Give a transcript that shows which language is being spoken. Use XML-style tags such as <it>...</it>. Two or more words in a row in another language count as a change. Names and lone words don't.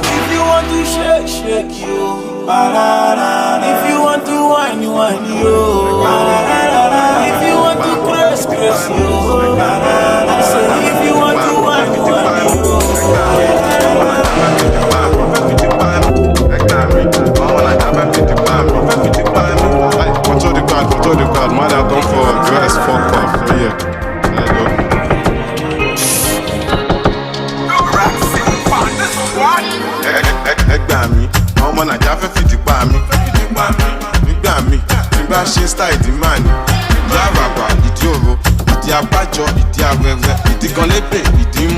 <en>If you want to shake you, if you want to whine you, if you want to press you, if you want to whine you, Control the crowd, man, I come for dress, fuck off, yeah.</en> <yo>Ẹgbà mi, àwọn ọmọ Nàìjíríà fẹ́ fìdí pa mi. Nígbà mi, nígbà ṣe style ìdí máa ní. Ìdí àràbà, ìdí òro, ìdí abájọ, ìdí awẹ́wẹ́, ìdí kan lébè, ìdí mú.</yo>